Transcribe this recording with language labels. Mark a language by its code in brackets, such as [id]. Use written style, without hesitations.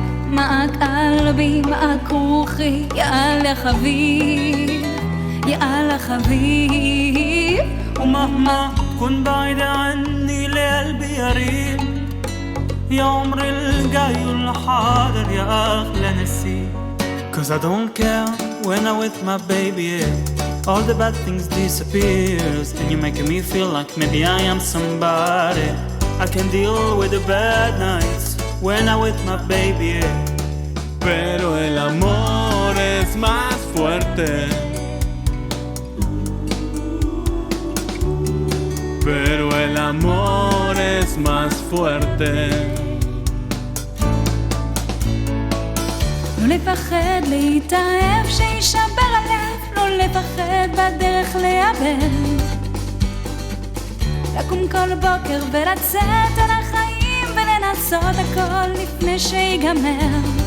[ar] معك قلبي معك روحي يا الله حبيب يا الله حبيب ومهما تكون بعيد عني لقلبي يريد يا عمري الجاي والحاضر يا أغلى نسيب [en] Cause I don't care when I'm with my baby yeah. All the bad things disappears And you're making me feel like maybe I am somebody I can deal with the bad nights When I'm with my baby yeah. [es] Pero el amor es más fuerte Pero el amor es más fuerte [he] לא לפחד להתאהב שישבר הלב לא לפחד בדרך לאבד לקום כל בוקר ולצאת על החיים ולנסות הכל לפני שיגמר